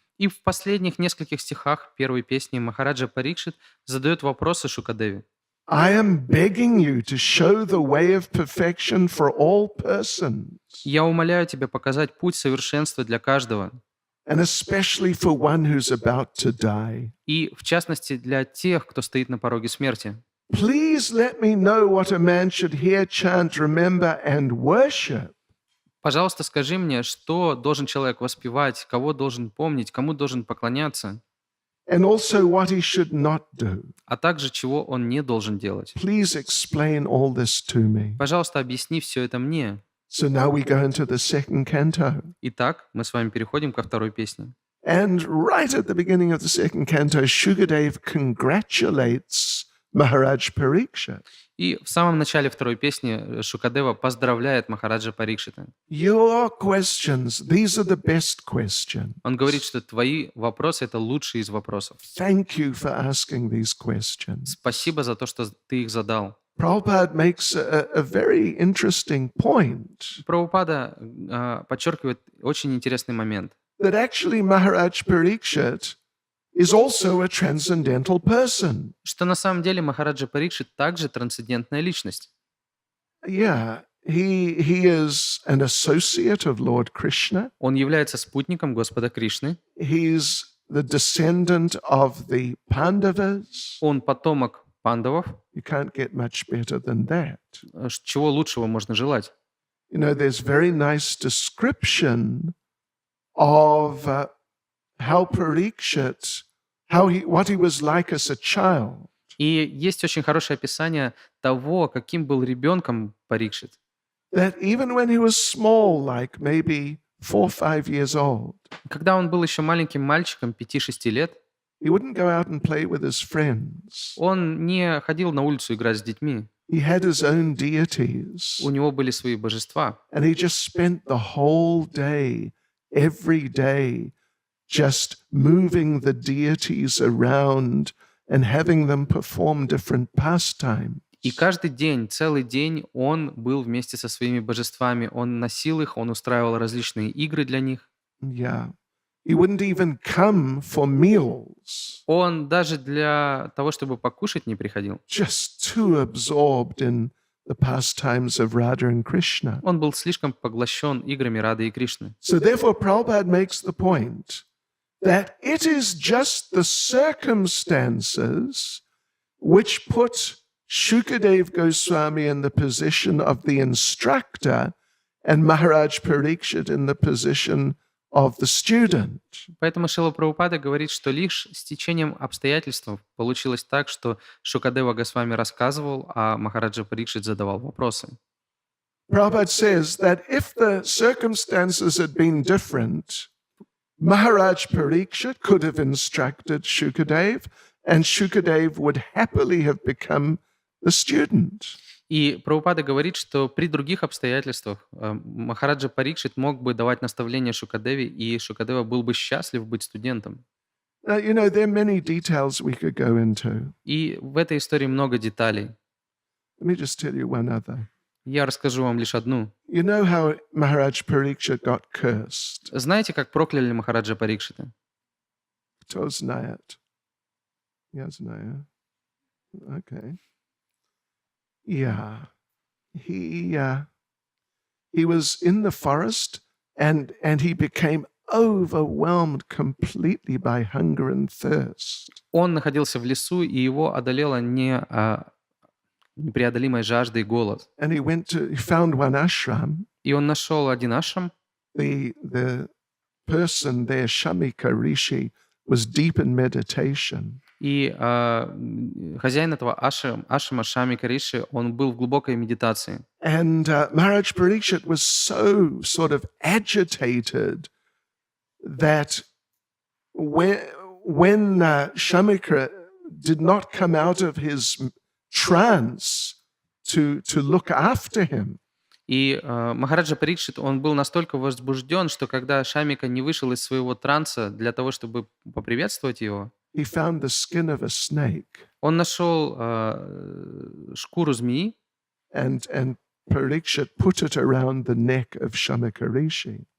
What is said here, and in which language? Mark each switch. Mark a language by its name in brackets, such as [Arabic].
[Russian] И в последних нескольких стихах первой песни Махараджа Парикшит задает вопросы Шукадеве. [English] I am begging you to show the way of perfection for all persons, [Russian] «Я умоляю тебя показать путь совершенства для каждого, [English] and especially for one who's about to die. [Russian] и, в частности, для тех, кто стоит на пороге смерти. [English] Please let me know what a man should hear, chant, remember, and worship. [Russian] Пожалуйста, скажи мне, что должен человек воспевать, кого должен помнить, кому должен поклоняться, [English] And also what he should not do. [Russian] а также чего он не должен делать. [English] Please explain all this to me. [Russian] Пожалуйста, объясни все это мне». [English] So now we go into the second canto. [Russian] Итак, мы с вами переходим ко второй песне. [English] And right at the beginning of the second canto, Shukadev congratulates Maharaj Parikshit. [Russian] И в самом начале второй песни Шукадева поздравляет Махараджа Парикшита. [English] Your questions, these are the best questions. [Russian] Он говорит, что твои вопросы — это лучшие из вопросов. [English] Thank you for asking these questions. [Russian] Спасибо за то, что ты их задал. [English] Prabhupada makes a very interesting point [Russian] Прабхупада подчеркивает очень интересный момент, [English] that actually Maharaj Parikshit is also a transcendental person. [Russian] что на самом деле Махараджа Парикшит также трансцендентная личность. [English] Yeah, he is an associate of Lord Krishna. [Russian] Он является спутником Господа Кришны. [English] He's the descendant of the Pandavas. [Russian] Он потомок пандавов. [English] You can't get much better than that. [Russian] Чего лучшего можно желать? [English] You know, there's very nice description of how Parikshit, what he was like as a child. [Russian] И есть очень хорошее описание того, каким был ребенком Парикшит. [English] That even when he was small, like maybe 4 or 5 years old, [Russian] Когда он был еще маленьким мальчиком, 5-6 лет, [English] he wouldn't go out and play with his friends. [Russian] он не ходил на улицу играть с детьми. [English] He had his own deities. [Russian] У него были свои божества. [English] And he just spent the whole day, every day, just moving the deities around and having them perform different pastimes. [Russian] И каждый день, целый день он был вместе со своими божествами. Он носил их, он устраивал различные игры для них. [English] Yeah. He wouldn't even come for meals, [Russian] Он даже для того, чтобы покушать, не приходил. [English] just too absorbed in the pastimes of Radha and Krishna. [Russian] Он был слишком поглощен играми Рады и Кришны. [English] So therefore, Prabhupada makes the point that it is just the circumstances which put Shukadev Goswami in the position of the instructor and Maharaj Parikshit in the position of the student. [Russian] Поэтому Шрила Прабхупада говорит, что лишь с течением обстоятельств получилось так, что Шукадева Госвами рассказывал, а Махараджа Парикшит задавал вопросы. [English] Prabhupada says that if the circumstances had been different, Maharaj Parikshit could have instructed Shukadev, and Shukadev would happily have become the student. [Russian] И Прабхупада говорит, что при других обстоятельствах Махараджа Парикшит мог бы давать наставления Шукадеве, и Шукадева был бы счастлив быть студентом. [English] Now, you know, there are many details we could go into. [Russian] И в этой истории много деталей. [English] Let me just tell you one other. [Russian] Я расскажу вам лишь одну. [English] You know how Maharaj Parikshit got cursed? [Russian] Знаете, как прокляли Махараджа Парикшита? Кто знает? Я знаю. [English] Okay. Yeah. He was in the forest and he became overwhelmed completely by hunger and thirst. [Russian] Он находился в лесу, и его одолела непреодолимой жажды и голод. [English] And he found one ashram. [Russian] И он нашел один ашрам. [English] The person there, Shamika Rishi, was deep in meditation. [Russian] И хозяин этого ашрама Шамика Риши, он был в глубокой медитации. [English] And Maharaj Parikshit was so sort of agitated that when Shamika did not come out of his trance to look after him, [Russian] И Махараджа Парикшит, он был настолько возбужден, что когда Шамика не вышел из своего транса для того, чтобы поприветствовать его, [English] he found the skin of a snake. [Russian] он нашел шкуру змеи, [English] And Parikshit put it around the neck of Shamika Rishi.